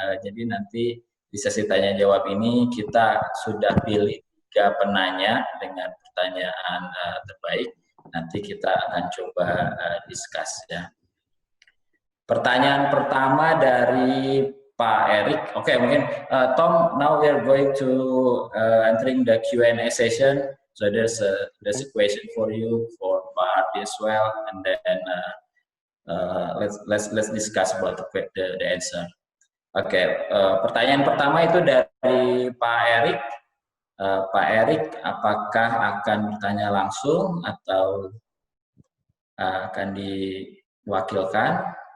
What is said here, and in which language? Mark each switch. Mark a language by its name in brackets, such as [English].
[Indonesian] Jadi nanti di sesi tanya jawab ini kita sudah pilih 3 penanya dengan pertanyaan terbaik. Nanti kita akan coba discuss ya. Pertanyaan pertama dari Pak Erik. [English] Oke, [Indonesian] mungkin [English] Tom, now we are going to entering the Q&A session. So there's a question for you for Pak Ardi as well, and then let's discuss about the answer. [Indonesian] Oke, pertanyaan pertama itu dari Pak Erik. Pak Erik, apakah akan bertanya langsung atau akan diwakilkan?